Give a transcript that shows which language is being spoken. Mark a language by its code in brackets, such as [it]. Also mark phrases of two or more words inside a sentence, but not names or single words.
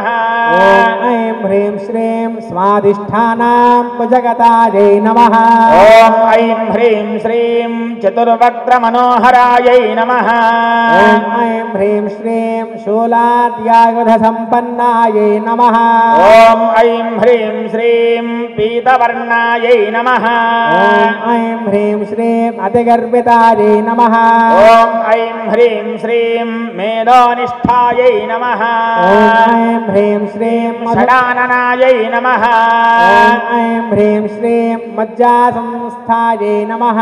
[sa] ॐ ऐं ह्रीं श्रीं स्वाधिष्ठानां भुजगतायै नमः ॐ ऐं ह्रीं श्रीं चतुर्वक्त्रमनोहरायै नमः ॐ ऐं ह्रीं श्रीं शूलाद्यायुधसम्पन्नायै नमः ॐ ऐं హ్రీం శ్రీం పీతవర్ణాయై నమః ఓం ఐం హ్రీం శ్రీం అతిగర్భితాయై నమః ఓం ఐం హ్రీం శ్రీం మేధోనిష్ఠాయై నమః ఓం ఐం హ్రీం శ్రీం షడాననాయై నమః ఓం ఐం హ్రీం శ్రీం మజ్జాసంస్థాయై నమః